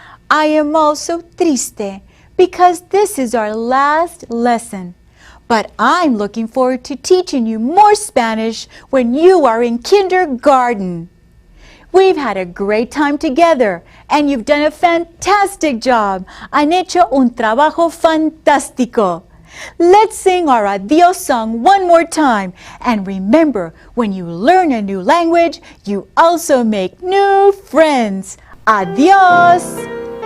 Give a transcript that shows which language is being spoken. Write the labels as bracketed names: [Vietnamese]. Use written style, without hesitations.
[English] I am also triste because this is our last lesson, but I'm looking forward to teaching you more Spanish when you are in kindergarten. We've had a great time together, and you've done a fantastic job. [Spanish] Han hecho un trabajo fantástico. [English] Let's sing our adios song one more time. And remember, when you learn a new language, you also make new friends. Adios!